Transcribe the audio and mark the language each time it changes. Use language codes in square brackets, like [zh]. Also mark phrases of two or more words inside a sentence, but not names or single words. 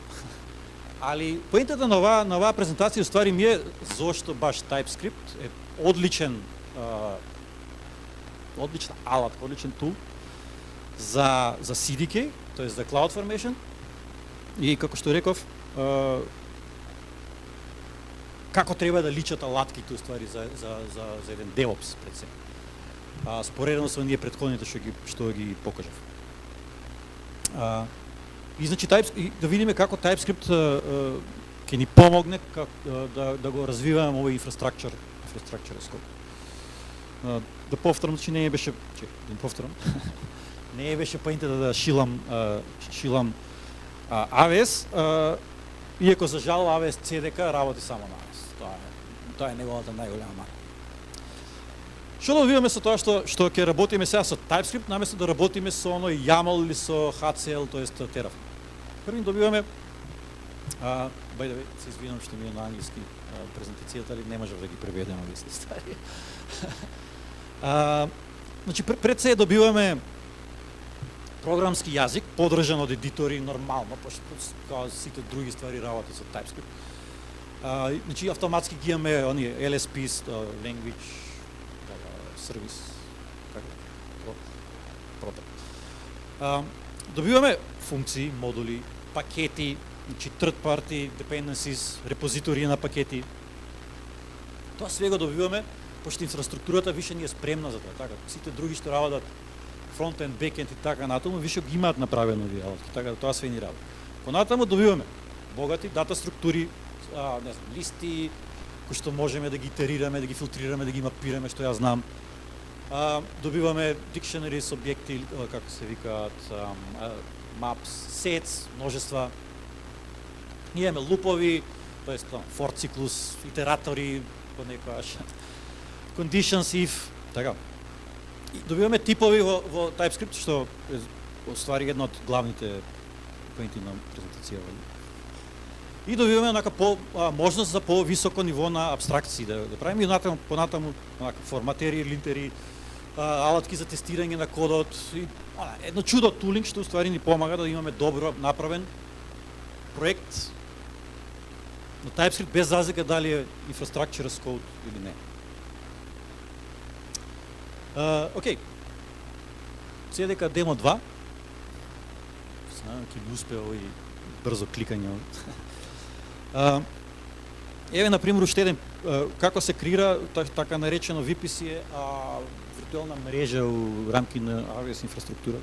[mk] Али поентата на оваа презентација ствари ми е зошто баш TypeScript е одличен алат, одличен тул за CDK, тоест за CloudFormation и како што реков како треба да личат алатките уствари за еден DevOps пред се. Споредено со ние претходните што ги покажав. И значи да видиме како TypeScript ќе ни помогне да го развиваме овој [en] infrastructure as code. [mk] Да повторам, че не беше не беше поентата да шилам AWS, иако за жал AWS CDK работи само на AWS. Тоа е неговата најголема мана. Што добиваме со тоа што ќе работиме сега со TypeScript, наместо да работиме со оној YAML или со HCL, тоест Terraform. Први добиваме, [en] by the way, [mk] се извинам што ми е на англиски презентацијата, али не можев да ги преведем англиски ствари. Значи, пред се добиваме програмски јазик, подржан од едитори нормално, пошто како сите други ствари работи со TypeScript. Значи, автоматски ги имаме оние LSPs, [en] language, service, [mk] добиваме функции, модули, пакети, значи [en] third party dependencies, [mk] репозитории на пакети. Тоа све го добиваме, пошто инфраструктурата више не е спремна за тоа, така. Сите други што работат фронтенд, бекенд и така натаму, више ги имаат направено овие работи, така да тоа све ни работи. Понатаму добиваме богати дата структури, не знам, листи, кои што можеме да ги итерираме, да ги филтрираме, да ги мапираме, што ја знам. Добиваме dictionaries, објекти, како се викаат, maps, sets, множества. Имаме лупови, тоест for циклус, итератори, понекогаш, [en] conditions if, [mk] така. И добиваме типови во TypeScript, што е оствари една од главните поенти на презентацијава. И добиваме можност за по-високо ниво на абстракции да правиме и понатаму форматери, линтери, алатки за тестирање на кодот и едно чудо тулинг што уствари ни помага да имаме добро направен проект на TypeScript без разлика дали е [en] infrastructure as code [mk] или не. Океј. CDK Demo 2. Знам ќе би успео и брзо кликање. Еве, например, уште еден како се креира така наречено VPC е виртуелна мрежа у рамки на AWS инфраструктура.